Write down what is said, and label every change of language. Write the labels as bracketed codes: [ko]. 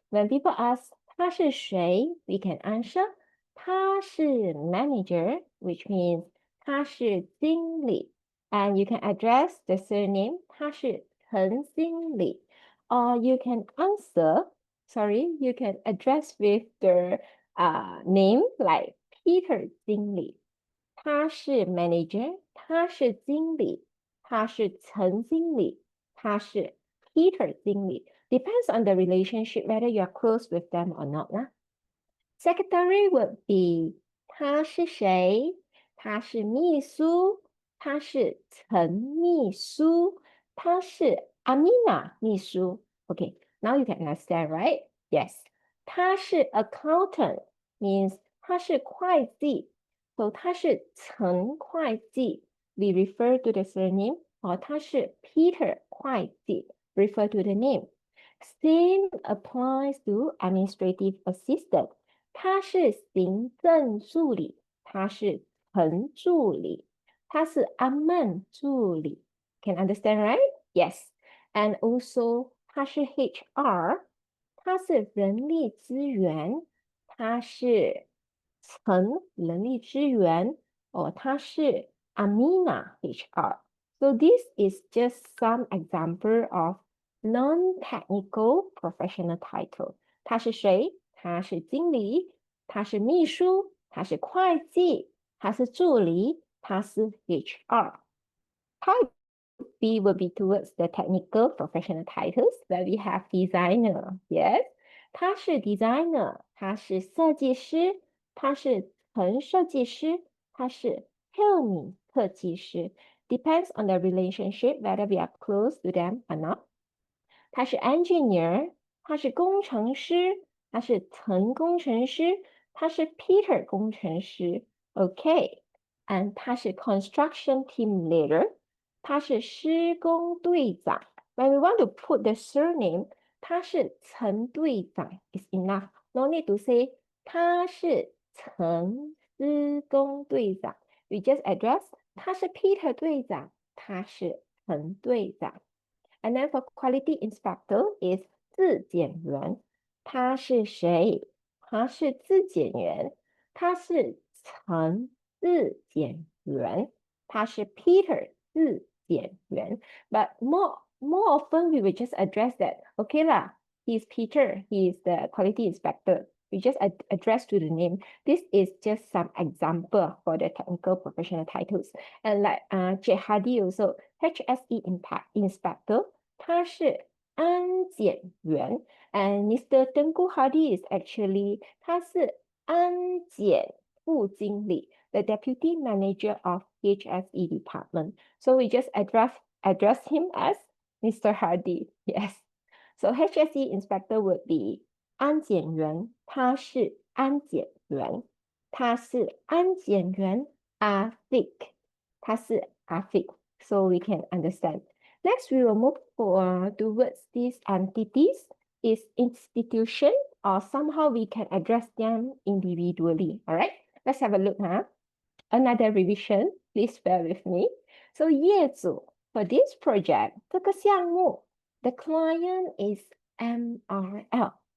[en] When people ask [zh] 他是谁, [en] we can answer 他是 manager, which means [zh] 他是经理. [en] And you can address the surname [zh] 他是陈经理. [en] Or you can you can address with the name like Peter 经理. [zh] 他是 manager, 他是经理, 他是陈经理, 他是 Peter 经理. [en] Depends on the relationship whether you are close with them or not. Secretary would be [zh] 他是谁? 他是秘书, 他是陈秘书, 他是 Amina 秘书. [en] Okay, now you can understand, right? Yes. 他是 accountant means [zh] 他是会计. [en] So [zh] 他是陈会计 [en] we refer to the surname, or 他是 Peter 会计 refer to the name. Same applies to administrative assistant. [zh] 他是行政助理，他是陈助理，他是阿曼助理。 [en] Can understand, right? Yes. And also, [zh] 他是 HR，他是人力资源，他是陈人力资源，or 他是 Amina HR. [en] So this is just some example of non-technical professional title. [zh] 他是谁？他是经理，他是秘书，他是会计，他是助理，他是 HR. [en] Type B will be towards the technical professional titles where we have designer. [zh] Yes, 他是 designer, 他是设计师，他是陈设计师，他是 Helmi 设计师。 [en] Depends on the relationship whether we are close to them or not. [zh] 他是 engineer, 他是工程师，他是陈工程师，他是 Peter 工程师。 Okay, and 他是 [en] construction team leader, [zh] 他是施工队长。 [en] When we want to put the surname, [zh] 他是陈队长 [en] is enough. No need to say [zh] 他是陈施工队长。 [en] We just address 他是 Peter 队长，他是 [zh] 陈队长。 [en] And then for quality inspector is [zh] 质检员，他是谁？他是质检员，他是陈质检员，他是 Peter 质检员。 [en] But more often we will just address that. Okay lah, he's Peter. He is the quality inspector. We just address to the name. This is just some example for the technical professional titles. And like J. Hardy also, HSE impact inspector, [zh] 他是安检员 [en] and Mr. Tengku Hardy is actually [zh] 他是安检副经理 [en] the deputy manager of HSE department. So we just address him as Mr. Hardy. Yes. So HSE inspector would be [zh] 安检员，他是安检员，他是安检员 Afiq， 他是 Afiq. [en] So we can understand. Next, we will move towards these entities is institution or somehow we can address them individually. All right, let's have a look. Another revision, please bear with me. So 业主 for this project, [zh] 这个项目 [en] the client is MRL.